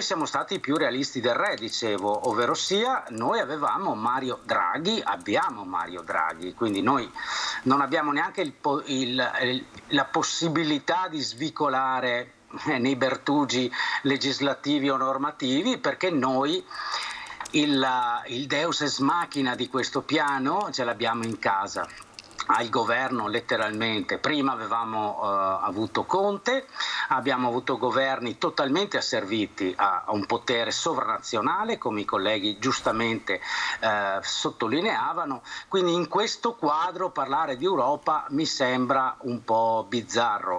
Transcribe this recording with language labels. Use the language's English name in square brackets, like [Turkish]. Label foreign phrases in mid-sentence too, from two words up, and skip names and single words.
[Italian] siamo stati i più realisti del re, dicevo, ovvero sia noi abbiamo Mario Draghi, quindi noi non abbiamo neanche la possibilità di svicolare nei bertugi legislativi o normativi, perché noi il [Latin] deus ex machina [Italian] di questo piano ce l'abbiamo in casa, al governo letteralmente. Prima avevamo avuto Conte, abbiamo avuto governi totalmente asserviti a un potere sovranazionale, come i colleghi giustamente sottolineavano, quindi in questo quadro parlare di Europa mi sembra un po' bizzarro.